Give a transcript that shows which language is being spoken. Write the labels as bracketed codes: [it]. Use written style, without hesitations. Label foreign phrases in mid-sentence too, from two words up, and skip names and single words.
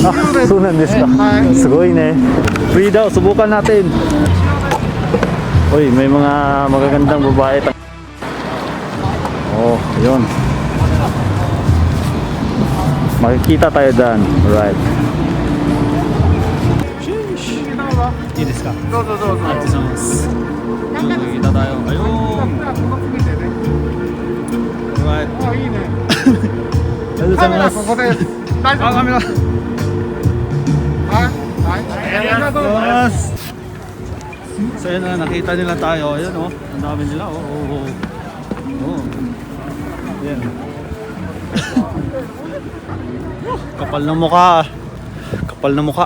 [ja] あ、そうなんですか? すごいね. [tl] Free daw, subukan natin. Uy, may mga magagandang babae. Oh, yun. Makikita tayo dyan. Right. [ja] いいですか? どうぞ、どうぞ. [tl] Makikita tayo. Ayun. [en] Right. [ja] Oh,いいね。カメラここで大丈夫。カメラ。はい。はい。ありがとうございます。 [tl] So yun na, nakita nila tayo. Ayan oh, ang dami nila oh. Oh. Ayan. Kapal ng mukha. Kapal ng mukha.